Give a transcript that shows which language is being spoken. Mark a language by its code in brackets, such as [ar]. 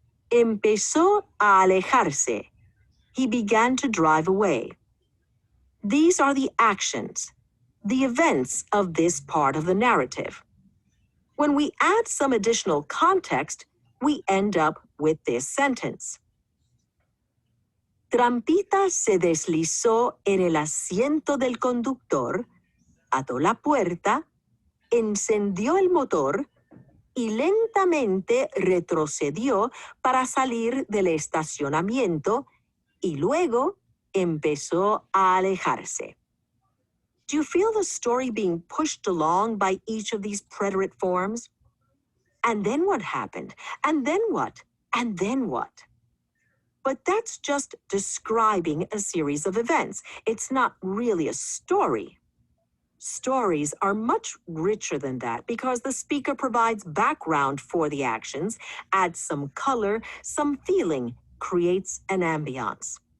[es] Empezó a alejarse. [en] He began to drive away. These are the actions, the events of this part of the narrative. When we add some additional context, we end up with this sentence. [es] Trampita se deslizó en el asiento del conductor, ató la puerta, encendió el motor y lentamente retrocedió para salir del estacionamiento y luego empezó a alejarse. [en] Do you feel the story being pushed along by each of these preterite forms? And then what happened? And then what? And then what? But that's just describing a series of events. It's not really a story. Stories are much richer than that because the speaker provides background for the actions, adds some color, some feeling, creates an ambiance.